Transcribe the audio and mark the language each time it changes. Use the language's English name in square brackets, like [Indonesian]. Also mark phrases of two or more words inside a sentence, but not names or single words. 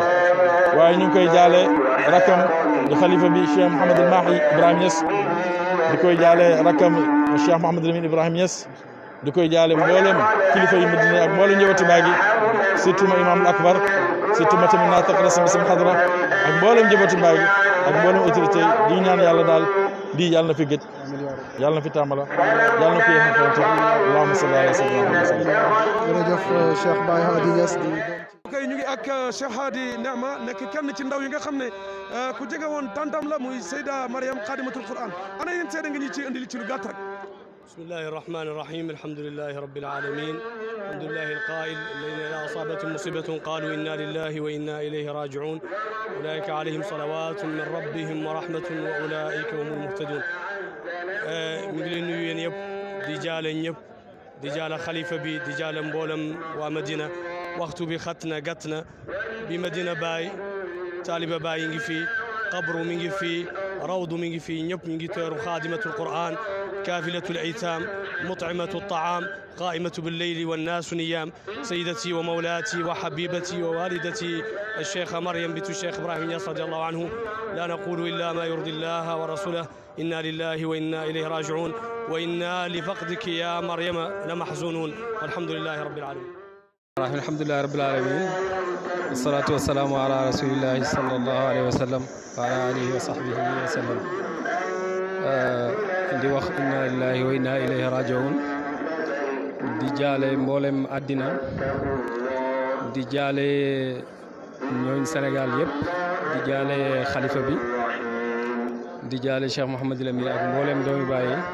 [Wolof] waaye ñu ngi koy jaale rakam di xalifa bi Cheikh Mouhamed El Mahi Ibrahima Niass di koy jaale rakam Cheikh Mouhamed Lamine Ibrahima Niass di koy jaale mboolem kilifa yi Madina ak mboolem njabootu Baay gi surtout ma imaam akbar surtout ma tamit naa taq rasam sama xadra ak mboolem njabootu Baay gi ak mboolem autorité yi di ñaan yàlla daal di yàlla na fi gëj yàlla na fi tàmbala yàlla na fi yéex a xewante [Arabic] اللهم صل على سيدنا محمد. [Wolof] jërëjëf Cheikh Baye Hady Niass di kay ñu ngi ak Cheikh Hady Nema nekk kenn ci ndaw yi nga xam ne ku jege woon tantam la muy Seyda Mariam Khadimatul Quran ana yéen seede nga ñu ci indi ci lu gàtt rek. [Arabic] بسم الله الرحمن الرحيم الحمد لله رب العالمين الحمد لله القائل الذين إذا أصابتهم مصيبة قالوا إنا لله وإنا إليه راجعون أولئك عليهم صلوات من ربهم ورحمة وأولئك هم المهتدون [Wolof] mi ngi leen nuyu yéen yëpp di jaale ñëpp di jaale xalifa bi di jaale mboolem waa Madina waxtu bi xat na gàtt na bi Madina Baye taaliba Baye ngi fii qabru mi ngi fii rawdu mi ngi fii ñëpp ñu ngi teeru [Arabic] xaadimatul Qur'an كافلة الأيتام مطعمة الطعام قائمة بالليل والناس نيام سيدتي ومولاتي وحبيبتي ووالدتي الشيخة مريم بنت الشيخ إبراهيم نياس رضي الله عنه لا نقول إلا ما يرضي الله ورسوله إنا لله وإنا إليه راجعون وإنا لفقدك يا مريم لمحزونون والحمد لله رب العالمين الحمد لله رب العالمين والصلاة والسلام على رسول الله صلى الله عليه وسلم وعلى آله وصحبه وسلم [Wolof] di wax [Arabic] إنا لله وإنا إليه راجعون [Wolof] di jaale mboolem àddina di jaale ñooñ Sénégal yëpp di jaale xalifa bi di jaale Cheikh Mouhamed Lamine ak mboolem doomi Baye